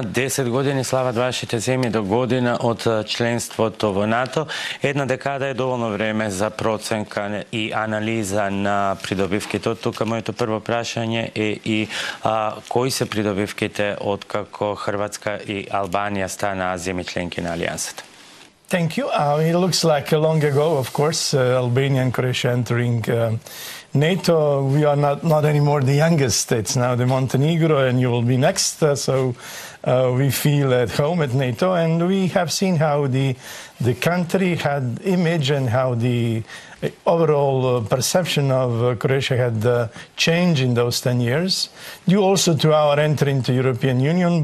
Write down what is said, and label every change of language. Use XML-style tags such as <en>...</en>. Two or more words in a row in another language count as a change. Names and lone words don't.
<mk>10 години слават вашите земји до година од членството во НАТО. Една декада е доволно време за проценка и анализа на придобивките. Од тука моето прво прашање е и кои се придобивките од како Хрватска и Албанија стана земји членки на Алијансата?</mk> <en>Thank you. It looks like long ago, of course, Albania and Croatia entering NATO. We are not anymore the youngest. It's now the Montenegro, and you will be next. So we feel at home at NATO, and we have seen how the country had image and how the overall perception of Croatia had changed in those 10 years, due also to our entry into European Union.</en>